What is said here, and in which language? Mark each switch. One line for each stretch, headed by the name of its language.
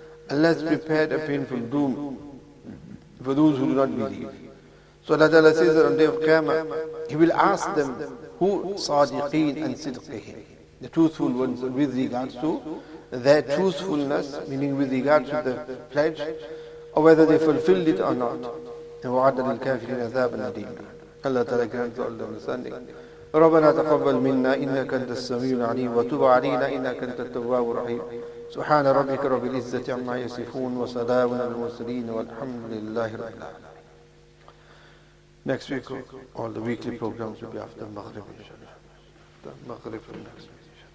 English: Allah has prepared a painful doom for those who do not believe. So Allah Ta'ala says that on the day of Qiyamah, He will ask them, who
Arabic: صَادِقِينَ
English: and
Arabic: صِدْقِهِمْ,
English: the truthful ones, with regards to their truthfulness, meaning with regards to the pledge, or whether they fulfilled it or not.
Arabic: And وَعَدَّ لِلْكَافِرِينَ عَذَابًا أَلِيمًا.
English: Allah Ta'ala grants all the understanding.
Arabic: ربنا تقبل منا إنك أنت السميع العليم وتب علينا إنك أنت التواب الرحيم سبحان ربك رب العزة عما يصفون وسلام على المرسلين والحمد لله رب العالمين.
English: Next week, all the weekly programs will be after Maghrib, inshallah. After Maghrib next week.